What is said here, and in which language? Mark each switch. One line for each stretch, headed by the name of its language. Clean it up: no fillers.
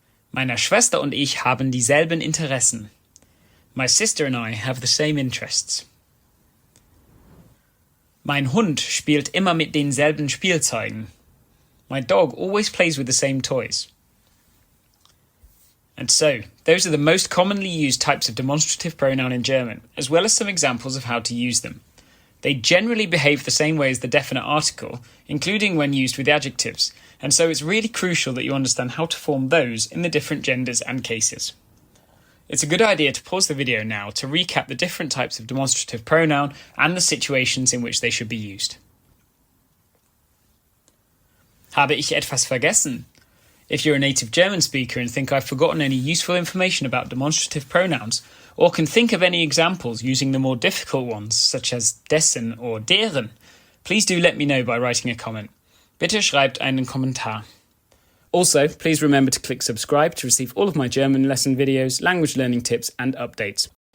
German: Meine Schwester und ich haben dieselben Interessen.
English: My sister and I have the same interests.
German: Mein Hund spielt immer mit denselben Spielzeugen.
English: My dog always plays with the same toys. And so, those are the most commonly used types of demonstrative pronoun in German, as well as some examples of how to use them. They generally behave the same way as the definite article, including when used with adjectives, and so it's really crucial that you understand how to form those in the different genders and cases. It's a good idea to pause the video now to recap the different types of demonstrative pronoun and the situations in which they should be used.
German: Habe ich etwas vergessen?
English: If you're a native German speaker and think I've forgotten any useful information about demonstrative pronouns, or can think of any examples using the more difficult ones, such as dessen or deren, please do let me know by writing a comment.
German: Bitte schreibt einen Kommentar.
English: Also, please remember to click subscribe to receive all of my German lesson videos, language learning tips and updates.